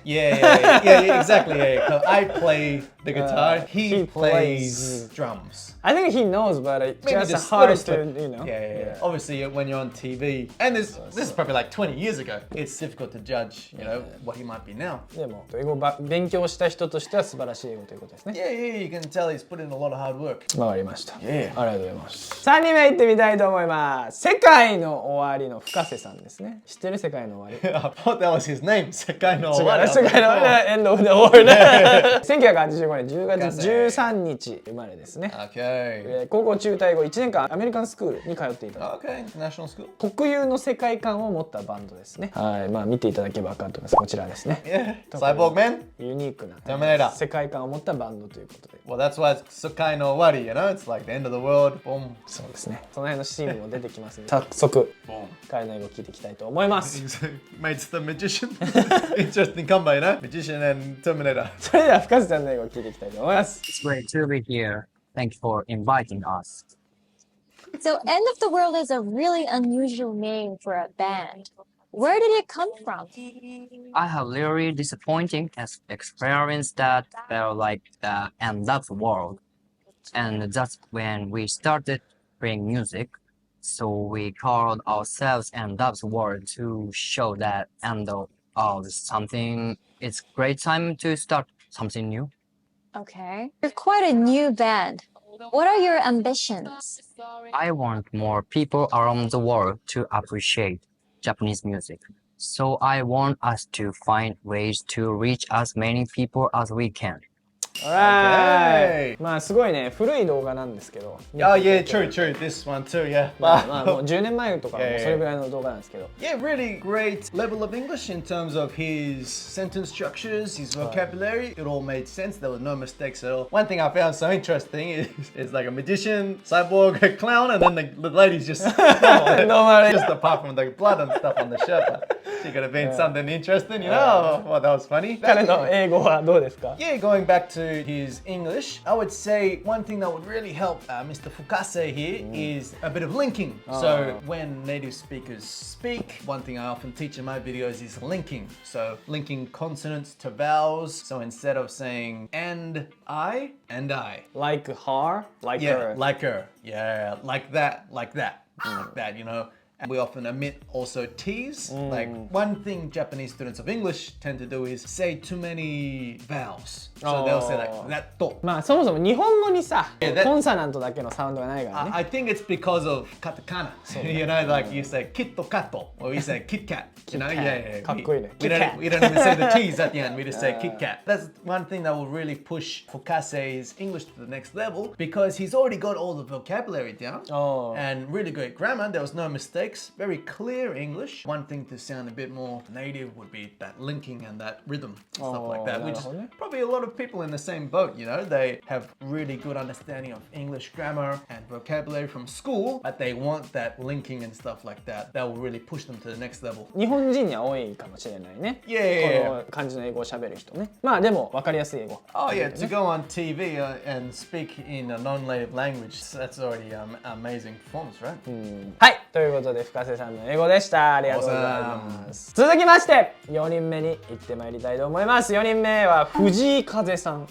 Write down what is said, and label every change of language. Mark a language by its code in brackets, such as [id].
[en] Yeah, exactly. Yeah. I play the guitar. He plays drums. I think he knows, but it's Maybe just just hard little to, slip. Yeah. Obviously, when you're on TV, and this is probably like 20 years ago, it's difficult to judge, what he might be now. [ja] でも英語を勉強した人としては素晴らしい英語ということですね。 [en] Yeah, you can tell he's put in a lot of hard work. [ja] わかりました。 [en] Yeah. [ja] ありがとうございます。3人目行ってみたいと思います。世界の終わりの深瀬さんですね。知ってる世界の終わり。 [en] I thought that was his name. [ja] 世界の違う終わり。世界の終わり。 [en] End of the world。 [ja] 1985年10月13日生まれですね。 [en] Okay. [ja] 高校中退後1年間アメリカンスクールに通っていた。 [en] Okay, international school. [ja] 特有の世界観を持ったバンドですね。はい、まあ見ていただければ分かると思います。こちらですね。 [en] Yeah. Cyborg Man. [ja] ユニークな [en] Terminator. [ja] 世界観を持ったバンドということで。 [en] Well, that's why it's [ja] 世界の終わり, [en] It's like the end of the world. Boom. [ja] そうですね。その辺のシーンも出てきますので、早速 [en] Boom. [ja] 彼の英語を聞いていきたいと思います。 [en] Mate's the magician. Interesting combo, Magician and Terminator. [ja] それでは深瀬さんの英語を聞いていきたいと思います。 [en] It's great to be here. Thank you for inviting us. So End of the World is a really unusual name for a band. Where did it come from? I have really disappointing experience that felt like the end of the world. And that's when we started playing music. So we called ourselves End of the World to show that end of something. It's great time to start something new. Okay. You're quite a new band. What are your ambitions? I want more people around the world to appreciate Japanese music. So I want us to find ways to reach as many people as we can. Alright. [ja] まあすごいね、古い動画なんですけど。 [en] Oh yeah, true. This one too, yeah. [ja] まあもう10年前とかもそれぐらいの動画なんですけど。 [en] Yeah, really great level of English in terms of his sentence structures, his vocabulary. It all made sense. There were no mistakes at all. One thing I found so interesting is like a magician, cyborg, a clown, and then the lady's just normal. Just apart from the blood and stuff on the shirt. She could have been something interesting, you know? Well, that was funny. [ja] 彼の英語はどうですか? [en] Yeah, going back to his English, I would say one thing that would really help Mr. Fukase here is a bit of linking. So when native speakers speak, one thing I often teach in my videos is linking. So linking consonants to vowels. So instead of saying and I. Like her, like her. Like her. Yeah, like that, like that, you know. And we often omit also T's. Like one thing Japanese students of English tend to do is say too many vowels. So they'll say like that to. [ja] まあそもそも日本語にさ、コンサナントだけのサウンドがないからね。 [en] I think it's because of katakana. You know, like you say kitto kato or you say Kit Kat. You know, yeah. [ja] かっこいいね。 [en] We don't even say the T's at the end. We just say Kit Kat. That's one thing that will really push Fukase's English to the next level because he's already got all the vocabulary down and really great grammar. There was no mistakes. Very clear English. One thing to sound a bit more native would be that linking and that rhythm and stuff like that, which is probably a lot of people in the same boat, you know. They have really good understanding of English grammar and vocabulary from school, but they want that linking and stuff like that. That will really push them to the next level. [ja] 日本人には多いかもしれないね。 [en] Yeah. [ja] この感じの英語を喋る人ね。まあでも分かりやすい英語。 [en] Oh yeah, to go on TV and speak in a non-native language, that's already an amazing performance, right? [ja] はい、ということで深瀬さんの英語でした。ありがとうございます。続きまして4人目に行ってまいりたいと思います。4人目は藤井風さん。